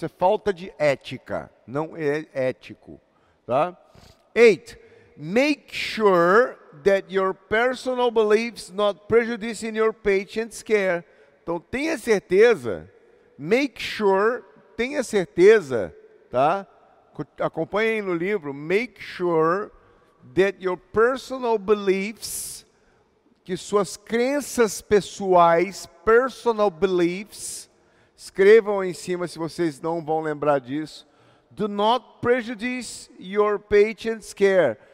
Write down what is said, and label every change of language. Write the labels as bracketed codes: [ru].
[pt] Isso é falta de ética, não é ético. Tá? 8. [en] Make sure that your personal beliefs not prejudice in your patient's care. [pt] Então, tenha certeza, [en] make sure, [pt] tenha certeza, tá? Acompanhem no livro, [en] make sure that your personal beliefs, [pt] que suas crenças pessoais, [en] personal beliefs, [pt] escrevam em cima se vocês não vão lembrar disso, [en] do not prejudice your patient's care.